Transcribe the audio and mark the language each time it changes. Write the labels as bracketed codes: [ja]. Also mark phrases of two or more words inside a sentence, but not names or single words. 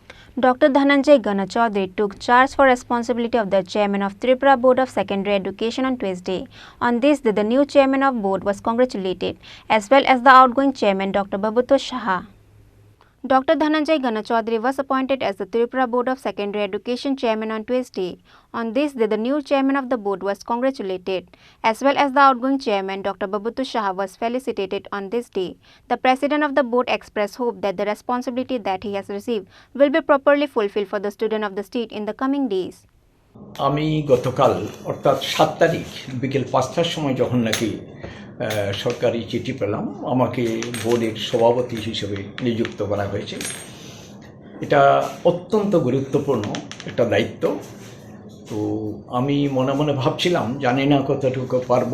[en] Dr.Dhananjay Chowdhury took charge for responsibility of the chairman of Tripura Board of Secondary Education on Tuesday. On this day, the new chairman of board was congratulated, as well as the outgoing chairman Dr. Babuto Saha. Dr. Dhananjay Chowdhury was appointed as the Tripura Board of Secondary Education chairman on Tuesday. On this day, the new chairman of the board was congratulated, as well as the outgoing chairman Dr. Babuto Saha was felicitated on this day. The president of the board expressed hope that the responsibility that he has received will be properly fulfilled for the student of the state in the coming days. [bn] আমি গতকাল অর্থাৎ 7 তারিখ বিকেল 5টার সময় যখন নাকি সরকারি চিঠি পেলাম আমাকে বোর্ডের সভাপতি হিসেবে নিযুক্ত করা হয়েছে। এটা অত্যন্ত গুরুত্বপূর্ণ একটা দায়িত্ব। তো আমি মনে মনে ভাবছিলাম জানি না কতটুকু পারবো।